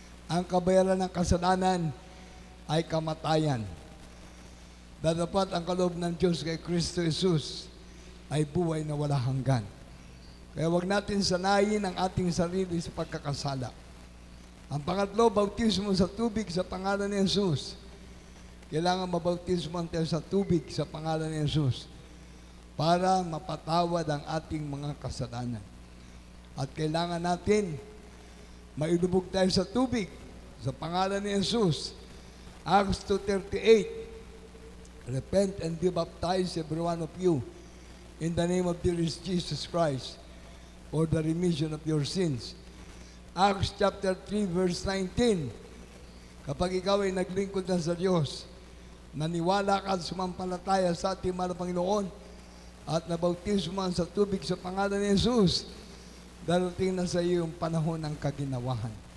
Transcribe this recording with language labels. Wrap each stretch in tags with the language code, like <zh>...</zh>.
<tl>Ang kabayaran ng kasalanan ay kamatayan. Dapat ang kaloob ng Diyos kay Kristo Jesus ay buhay na wala hanggan. Kaya wag natin sanayin ang ating sarili sa pagkakasala. Ang pangatlo, bautismo sa tubig sa pangalan ni Jesus. Kailangan mabautismo tayo sa tubig sa pangalan ni Jesus para mapatawad ang ating mga kasalanan. At kailangan natin mailubog tayo sa tubig sa pangalan ni Jesus.</tl> <en>Acts 2:38, repent and be baptized every one of you in the name of the Lord Jesus Christ for the remission of your sins, Acts chapter 3 verse 19.</en> <tl>Kapag ikaw ay naglingkod na sa Diyos, naniwala ka at sumampalataya sa ating mahal na Panginoon at nabautismo sa tubig sa pangalan ni Jesus, darating na sa iyo yung panahon ng kaginawahan.</tl>